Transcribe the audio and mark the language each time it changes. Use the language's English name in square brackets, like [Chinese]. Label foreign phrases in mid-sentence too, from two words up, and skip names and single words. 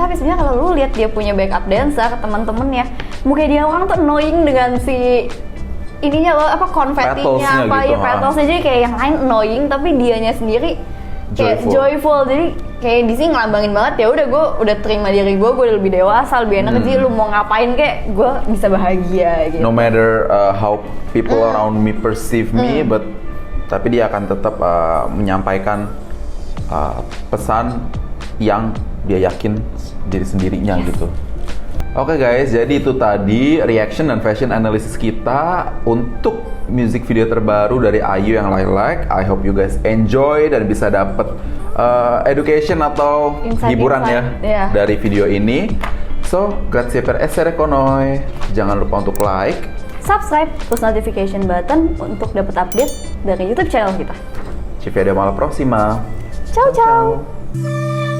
[Indonesian] Tapi sebenarnya kalau lu lihat dia punya backup dancer, teman-temannya, muka dia orang tuh annoying dengan si ininya loh, apa konfetinya apa gitu, ya, petals jadi kayak yang lain annoying, tapi dianya sendiri kayak joyful. Jadi kayak di sini ngelambangin banget, ya udah gue udah terima diri gue udah lebih dewasa, lebih enak. Jadi lu mau ngapain kayak gue bisa bahagia gitu. [English] No matter how people around me perceive me, but [Indonesian] tapi dia akan tetap menyampaikan pesan yang dia yakin diri sendirinya gitu. Oke guys, jadi itu tadi reaction dan [English] fashion analysis [Indonesian] kita untuk [English] music video [Indonesian] terbaru dari Ayu yang Lilac. [English] I hope you guys enjoy [Indonesian] dan bisa dapet education atau hiburan ya dari video ini. [Italian] So, grazie per essere con noi. [Indonesian] Jangan lupa untuk like, subscribe, terus [English] notification button [Indonesian] untuk dapat update dari YouTube channel kita. [Italian] Ci vediamo alla prossima. Ciao ciao.